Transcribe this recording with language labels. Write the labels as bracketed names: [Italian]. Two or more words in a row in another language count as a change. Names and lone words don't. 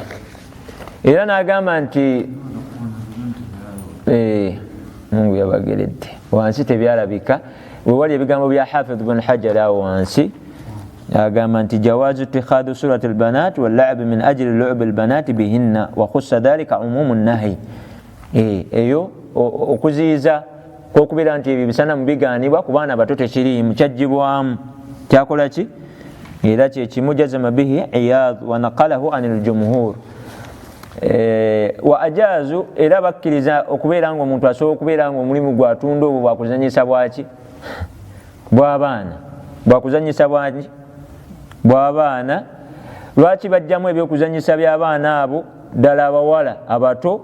[Ganda] Era n'agamba nti Mungu yabageredde wansi tebyalabika, wewali ebigambo bya Hafidh ibn Hajar awo wansi agamba nti [Arabic] جواز اتخاذ صور البنات واللعب من أجل لعب البنات بهن وخص ذلك عموم النهي. [Ganda] Eyo okuziyiza kw'okubeera nti ebyo bisanamu bigaanibwa ku baana bato tekiriimu, kyajjibwamu, kyakola ki? Era kyekimu [Arabic] جزم به عياض ونقله عن الجمهور. وأجازوا, [Ganda] era bakkiriza okubeera nga omuntu asobola okubeera nga omulimu gwatunda obwo bwakuzanyisa bwaki bw'abaana, bwakuzanyisa bwaki bw'abaana. Lwaki bajjamu ebyokuzanyisa by'abaana abo ddala abawala abato?